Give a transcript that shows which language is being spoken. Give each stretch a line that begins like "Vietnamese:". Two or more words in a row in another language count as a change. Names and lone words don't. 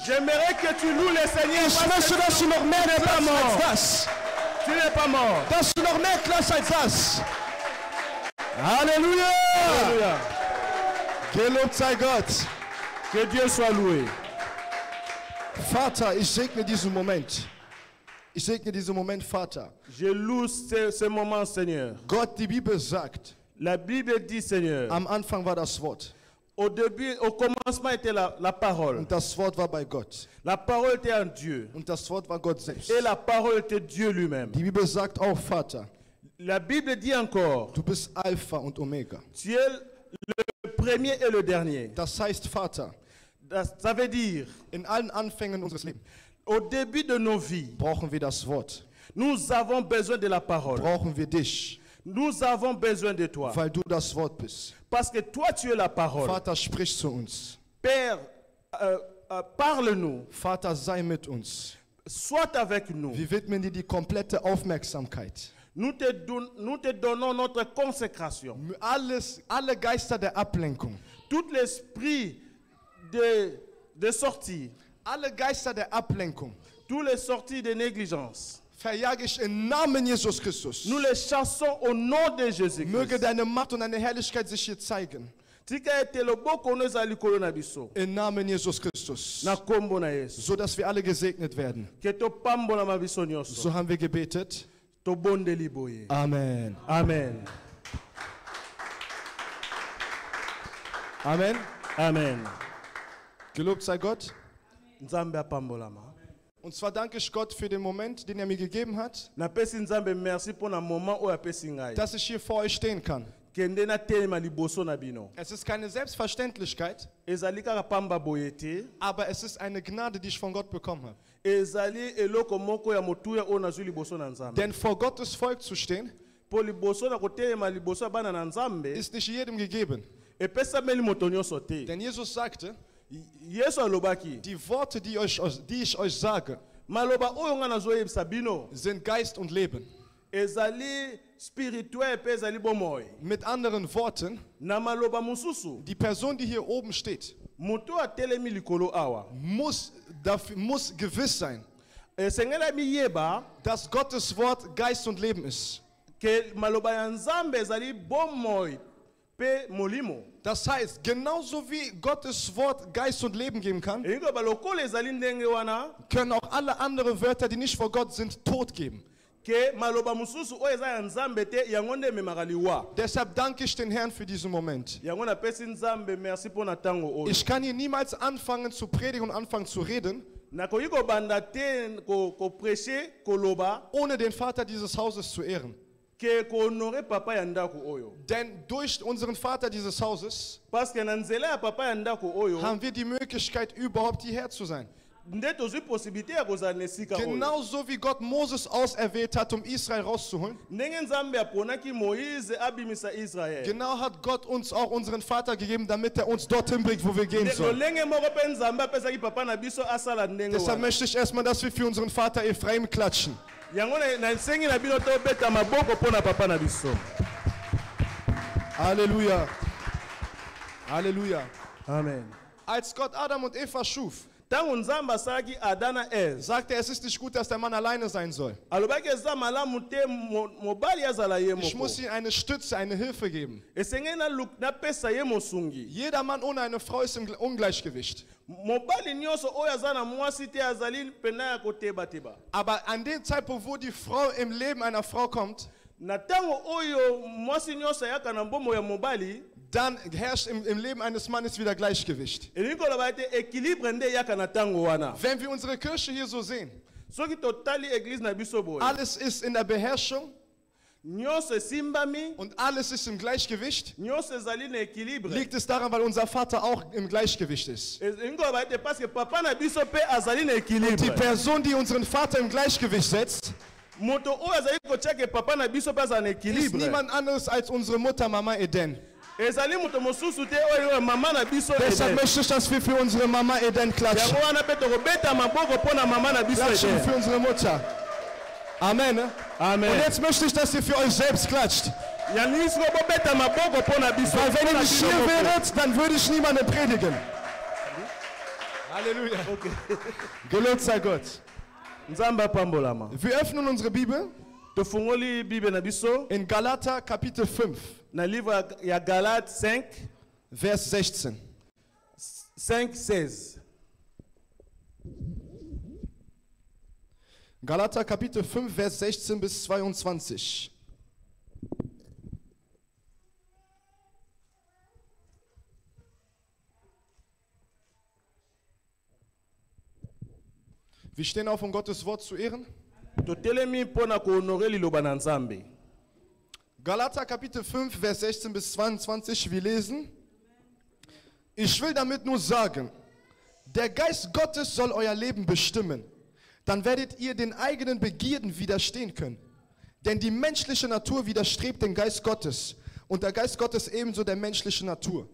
French: J'aimerais que tu loues le Seigneur.
German: Ich
French: Parce
German: möchte,
French: que
German: dass du noch mehr klatscht als das.
French: tu n'es pas mort.
German: Dass du noch mehr klatscht als das. Halleluja!
French: Alléluia.
German: Gelobt sei Gott.
French: Que Dieu soit loué.
German: Vater, ich segne diesen Moment. Ich segne diesen Moment, Vater.
French: Je loue ce moment, Seigneur.
German: Gott, die Bibel sagt,
French: La Bible dit, Seigneur,
German: am Anfang war das Wort.
French: au début, au commencement était la parole.
German: Und das Wort war bei Gott.
French: La parole était en Dieu.
German: Und das Wort war Gott selbst.
French: Et la parole était Dieu lui-même.
German: Die Bibel sagt auch, Vater,
French: La Bible dit encore,
German: du bist Alpha und Omega.
French: tu es le premier et le dernier.
German: Das heißt, Vater,
French: Ça veut dire,
German: in allen Anfängen unseres Lebens
French: au début de nos vies,
German: brauchen wir das Wort.
French: nous avons besoin de la parole.
German: Brauchen wir dich,
French: Nous avons besoin de toi.
German: weil du das Wort bist.
French: Parce que toi, tu es la parole.
German: Vater, sprich zu uns.
French: Père, parle-nous.
German: Vater, sei mit uns.
French: Sois avec nous.
German: Wir widmen dir die komplette Aufmerksamkeit.
French: Nous te donnons notre consécration.
German: Alle Geister der Ablenkung,
French: Tout l'esprit de sortie,
German: alle Geister der Ablenkung
French: tous les sorties de négligence,
German: verjage ich im Namen Jesus Christus.
French: nous les chassons au nom de Jésus-Christ.
German: Möge deine Macht und deine Herrlichkeit sich hier zeigen.
Lingala: Tika ete loboko no ezali likolo na biso.
German: Im Namen Jesus Christus.
Lingala: Na kombo na Yesu.
German: So dass wir alle gesegnet werden.
Lingala: Ke topambolama biso nyonso.
German: So haben wir gebetet.
Lingala: Tobondeli boye.
German: Amen.
Lingala: Amen.
German: Amen.
Lingala: Amen.
German: Gelobt sei Gott.
Lingala: Nzambe apambolama.
German: Und zwar danke ich Gott für den Moment, den er mir gegeben hat,
Lingala: Napesi Nzambe
French: merci pour
Lingala: na moment oyo apesi ngai.
German: dass ich hier vor euch stehen kann.
Lingala: Kende na telema liboso na bino.
German: Es ist keine Selbstverständlichkeit,
Lingala: Ezali kaka pamba boye te.
German: aber es ist eine Gnade, die ich von Gott bekommen habe.
Lingala: Ezali eloko moko ya motuya oyo nazwi liboso na Nzambe.
German: Denn vor Gottes Volk zu stehen,
Lingala: Po liboso na kotelema liboso ya bana na Nzambe,
German: ist nicht jedem gegeben.
Lingala: epesameli moto nyonso te.
German: Denn Jesus sagte,
Lingala: Yesu alobaki,
German: die Worte, die ich euch sage,
Lingala: maloba oyo nga nazoyebisa bino,
German: sind Geist und Leben.
Lingala: ezali spirituel pe ezali bomoi.
German: Mit anderen Worten,
Lingala: Na maloba mususu,
German: die Person, die hier oben steht,
Lingala: moto atelemi likolo awa.
German: muss gewiss sein,
Lingala: Esengela miyeba,
German: dass Gottes Wort Geist und Leben ist.
Lingala: ke maloba ya Nzambe ezali bomoi pe molimo.
German: Das heißt, genauso wie Gottes Wort Geist und Leben geben kann,
Lingala: Elingo balokolo ezali ndenge wana,
German: können auch alle anderen Wörter, die nicht vor Gott sind, Tod geben.
Lingala: ke maloba mususu oyo eza ya Nzambe te, yango nde ememaka liwa.
German: Deshalb danke ich den Herrn für diesen Moment.
Lingala: Yango napesi Nzambe merci mpo na ntango oyo.
German: Ich kann hier niemals anfangen zu predigen und anfangen zu reden,
Lingala: Nakoki kobanda te kopreche koloba
German: ohne den Vater dieses Hauses zu ehren.
Lingala: ke kohonore papa ya ndako oyo.
German: Denn durch unseren Vater dieses Hauses
French: Parce que
Lingala: na nzela ya papa ya ndako oyo,
German: haben wir die Möglichkeit, überhaupt hierher zu sein.
Lingala: nde tozwi possibilité ya kozala na esika oyo.
German: Genauso wie Gott Moses auserwählt hat, um Israel rauszuholen,
Lingala: Ndenge Nzambe aponaki Moïse abimisa Israel.
German: genau hat Gott uns auch unseren Vater gegeben, damit er uns dorthin bringt, wo wir gehen sollen.
Lingala: Lolenge moko mpe Nzambe apesaki papa na biso asala ndenge
German: Deshalb
Lingala: wana.
German: möchte ich erstmal, dass wir für unseren Vater Ephraim klatschen.
Lingala: Yango na nsengi na bino tobeta maboko mpo na papa na biso.
German: Halleluja. Halleluja. Amen. Als Gott Adam und Eva schuf,
Lingala: Ntango Nzambe asalaki Ada na Eve,
German: sagte er, es ist nicht gut, dass der Mann alleine sein soll.
Lingala: alobaki eza malamu te mobali azala ye
German: Ich
Lingala: moko.
German: muss ihm eine Stütze, eine Hilfe geben.
Lingala: Esengeli napesa ye mosungi.
German: Jeder Mann ohne eine Frau ist im Ungleichgewicht.
Lingala: Mobali nyonso oyo aza na mwasi te azali pena ya kotebateba.
German: Aber an dem Zeitpunkt, wo die Frau im Leben einer Frau kommt,
Lingala: Na ntango oyo mwasi nyonso ayaka na mbongo ya mobali,
German: dann herrscht im Leben eines Mannes wieder Gleichgewicht.
Lingala: elingi koloba ete équilibre nde eyaka na ntango wana.
German: Wenn wir unsere Kirche hier so sehen,
Lingala: Soki totali église na biso boye,
German: alles ist in der Beherrschung,
Lingala: nyonso esimbami,
German: und alles ist im Gleichgewicht,
Lingala: nyonso ezali na équilibre.
German: liegt es daran, weil unser Vater auch im Gleichgewicht ist.
Lingala: Elingi koloba ete parce que papa na biso mpe azali na
German: Die
Lingala: équilibre.
German: Person, die unseren Vater im Gleichgewicht setzt,
Lingala: Moto oyo azali kotia ke papa na biso mpe aza na
German: ist
Lingala: équilibre.
German: niemand anderes als unsere Mutter, Mama Eden.
Lingala: Ezali moto mosusu te oyo mama na biso
German: Deshalb
Lingala: Eden.
German: möchte ich, dass wir für unsere Mama Eden klatschen.
Lingala: Yango wana mpe tokobeta maboko mpo na mama na biso
German: Klatschen
Lingala: Eden.
German: für unsere Mutter. Amen. Ne? Amen. Und jetzt möchte ich, dass ihr für euch selbst klatscht.
Lingala: Yango siko bobeta maboko mpo na biso.
German: Weil wenn
Lingala: Mpo
German: ihr
Lingala: na
German: nicht
Lingala: biso
German: hier
Lingala: moko.
German: wäret, dann würde ich niemandem predigen. Halleluja. Okay. Gelobt sei Gott.
Lingala: Nzambe apambolama.
German: Wir öffnen unsere Bibel
Lingala: Tofungoli Bible na biso
German: in Galater Kapitel 5,
Lingala: na livre ya Galate 5,
German: Vers 16.
Lingala: 5:16.
German: Galater Kapitel 5, Vers 16 bis 22. Wir stehen auf, um Gottes Wort zu ehren.
Lingala: Totelemi mpo na kohonore liloba na Nzambe.
German: Galater Kapitel 5, Vers 16 bis 22, wir lesen: Ich will damit nur sagen, der Geist Gottes soll euer Leben bestimmen. Dann werdet ihr den eigenen Begierden widerstehen können. Denn die menschliche Natur widerstrebt dem Geist Gottes und der Geist Gottes ebenso der menschlichen Natur.